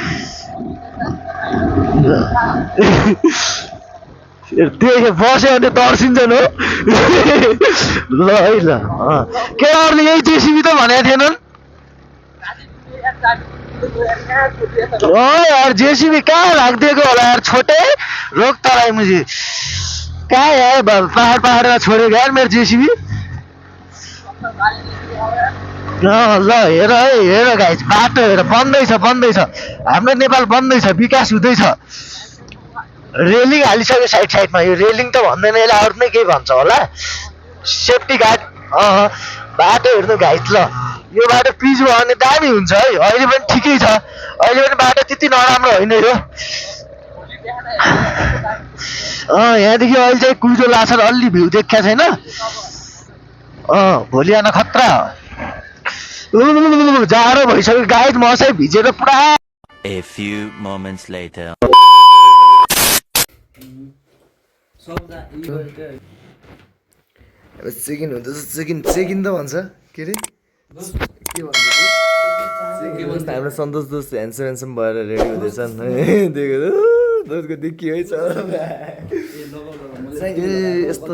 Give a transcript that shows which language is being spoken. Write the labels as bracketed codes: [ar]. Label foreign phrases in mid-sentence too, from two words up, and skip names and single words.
[ne] त्यो बस्यो भने तर्सिन्छन् हो ल है ल केटाहरूले यही जेसिबी त भनेको थिएनन् यार जेसीबी कहाँ राखिदिएको होला यार [hi] छोटे रोक तराई मुझे [ne] कहाँ यार पहाडमा छोडेको यार मेरो जेसीबी ल हेर गाइस बाटो हेर बन्दैछ हाम्रो नेपाल बन्दैछ विकास हुँदैछ रेलिङ हालिसक्यो साइडमा यो रेलिङ त भन्दैन यसले अरू नै केही भन्छ होला [en] safety guard [ne] बाटो हेर्नु गाइस ल यो बाटो पिच भयो भने दामी हुन्छ है अहिले पनि ठिकै छ अहिले पनि बाटो त्यति नराम्रो होइन यो यहाँदेखि अहिले चाहिँ कुइरो लाछ अलि भ्यू देखिया छैन भोलि आउन खतरा जाडो भइसक्यो गाइस म चाहिँ भिजेर पुरा [en] A few moments later. [ne] अब चेक इन हुँदैछ चेक इन त भन्छ के अरे के भन्छ हाम्रो सन्तोष दोस्त ह्यान्डसम भएर रेडी हुँदैछन् दोस्तको देखियो है ए यस्तो